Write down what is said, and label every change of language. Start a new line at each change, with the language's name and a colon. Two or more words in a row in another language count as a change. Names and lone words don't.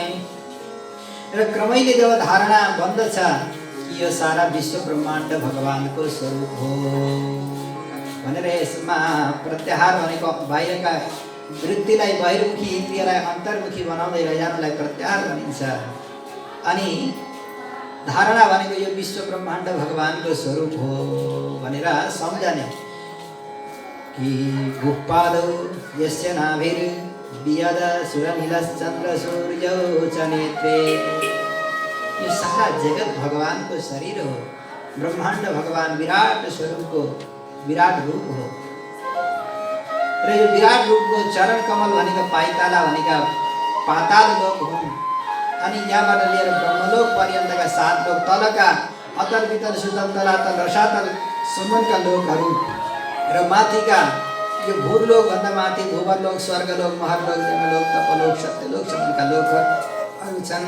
Nepali: र क्रमैले जब धारणा बन्दछ कि यो सारा विश्व ब्रह्माण्ड भगवानको स्वरूप हो भनेर यसमा प्रत्याहार भनेको बाहिरका वृत्तिलाई बहिर्मुखी इन्द्रियलाई अन्तर्मुखी बनाउँदै लैजानुलाई प्रत्याहार भनिन्छ। अनि धारणा भनेको यो विश्व ब्रह्माण्ड भगवानको स्वरूप हो भनेर सम्झने कि
Sanskrit: गुप्पादौ यस्य नाभिर वियद सुरनिलश्चन्द्र सूर्यौ च नेत्रे।
Nepali: यो सारा जगत भगवानको शरीर हो। ब्रह्माण्ड भगवान विराट स्वरूपको विराट रूप हो। र यो विराट रूपको चरण कमल भनेको पाइताला भनेका पाताल लोक हुन्। अनि यहाँबाट लिएर ब्रह्मलोक पर्यन्तका 7 लोक, तलका अतल वितल सुतल तलातल रसातल सुमनका लोकहरू र माथिका यो भूलोक भन्दा माथि भूवरलोक, स्वर्गलोक, महरलोक, जन्मलोक, तपलोक, सत्यलोक सम्मका लोकहरू छन्।